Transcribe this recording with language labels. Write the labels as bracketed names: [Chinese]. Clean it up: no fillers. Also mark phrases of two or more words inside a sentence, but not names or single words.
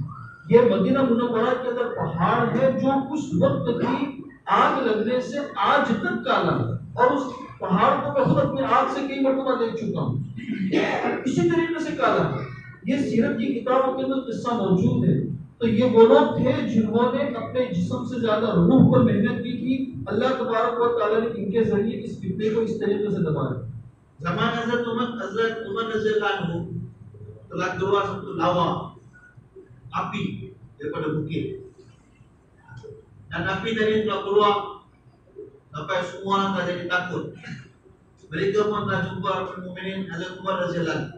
[Hindi] ये मदीना मुनव्वरा के अंदर पहाड़ है जो उस वक्त की आग लगने से आज तक काला है, और उस पहाड़ को मैं खुद अपनी आंख से कई मरतबा देख चुका हूँ, इसी तरीके से काला है। ये सीरत की किताबों के अंदर किस्सा मौजूद है। तो ये वो लोग थे जिन्होंने अपने जिस्म से ज्यादा रूह पर मेहनत की थी। [Arabic] الله تبارك وتعالى [Hindi] ने इनके जरिए इस फितने को इस तरीके से दबाया। [Malay] Zaman Hazrat Umar [Arabic] رضي الله عنه [Malay] telah keluar satu lawa api daripada bukit, dan api tadi telah keluar sampai semua orang telah jadi takut. Mereka pun telah jumpa Mukminin Hazrat Umar [Arabic] رضي الله عنه.